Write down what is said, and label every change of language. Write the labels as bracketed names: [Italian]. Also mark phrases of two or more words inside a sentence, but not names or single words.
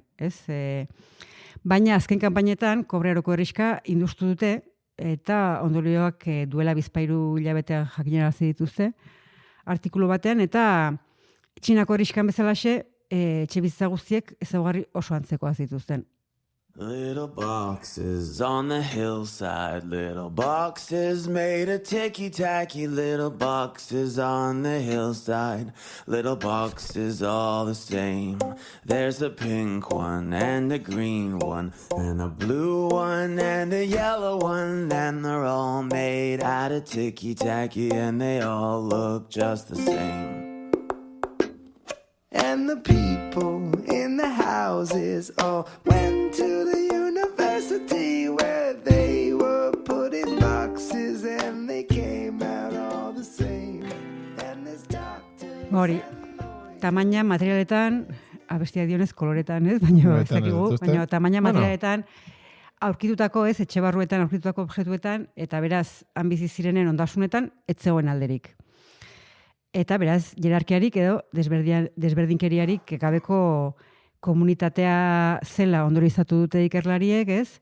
[Basque] Baina azken kanpainetan, Kobrearoko herrixka industu dute, eta ondorioak duela bizpairu hilabetean jakinarazi dituzte, artikulu batean, eta Txinako herrixkan bezalaxe, etxe bizitza guztiek ezaugarri oso antzekoa zituzten. [English] Little boxes on the hillside, little boxes made of ticky-tacky, little boxes on the hillside, little boxes all the same. There's a pink one and a green one, and a blue one and a yellow one, and they're all made out of ticky-tacky, and they all look just the same. And the people in the houses all went to the university where they were put in boxes and they came out all the same. And there's doctors. [Basque] Hori, tamaina materialetan, abestia dionez koloretan, ez? Baina ez dakigu, baina tamaina materialetan aurkitutako, ez, etxe barruetan aurkitutako objektuetan, eta beraz, han bizi zirenen ondasunetan, ez zegoen alderik. Eta beraz, jerarkiarik edo desberdinkeriarik gabeko komunitatea zela ondorizatu dute ikerlariek, ez?